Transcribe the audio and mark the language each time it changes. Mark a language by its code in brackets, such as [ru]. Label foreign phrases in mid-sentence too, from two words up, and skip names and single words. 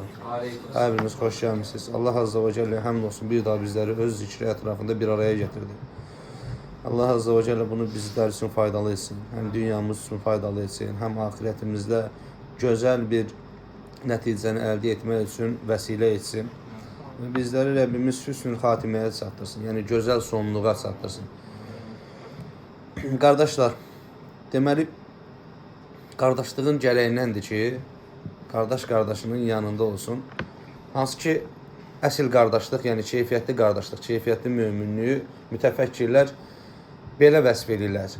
[tr] Hepiniz hoş gelmişsiniz. [ar] الله عز وجل [tr] hamdolsun bir daha bizleri öz zikri etrafında bir araya getirdi. [ar] الله عز وجل [tr] bunu bizler için faydalı etsin. Hem dünyamız için faydalı etsin. Hem ahiretimizde güzel bir neticeni elde etmek için vesile etsin. Ve bizleri Rabbimiz hüsnül hatimeye çattırsın. Yani güzel sonluğa çattırsın. [az] Qardaşlar, deməli, qardaşlığın gərəyinəndir ki, qardaş qardaşının yanında olsun. Hansı ki, əsl qardaşlıq, yəni keyfiyyətli qardaşlıq, keyfiyyətli möminliyi mütəfəkkirlər belə vəsf edirlər.